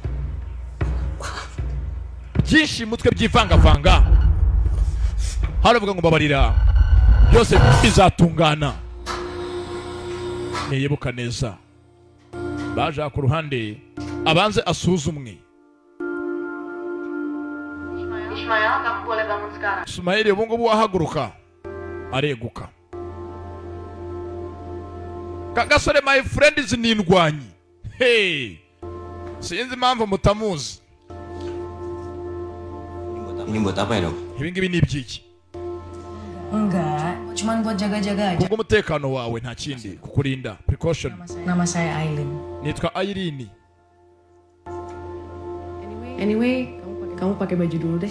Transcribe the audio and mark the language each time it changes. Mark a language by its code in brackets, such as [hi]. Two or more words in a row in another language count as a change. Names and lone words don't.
[rw] Byinshi mutwe byivangavanga. Haravuga ngo babarira. Byose bizatungana. Niyibuka neza. baje ku ruhande abanze asuzumwe. [id] Ismail, kamu boleh bangun sekarang. [rw] Ismail ubu ngubu wahaguruka areguka. Kagasore [en] my friend is [rw] n'indwanyi. Hey, sinzi impamvu mutamuzi. [id] Ini buat apa ya, Dok? [rw] Ibi ngibi ni ibyiki? [id] Enggak, cuman buat jaga-jaga aja. [rw] Kubwo umutekano wawe nta kindi kukurinda. [en] Precaution. [id] Nama saya Aileen. [rw] Nitwa Aileen. [id] Anyway, kamu pakai baju dulu deh.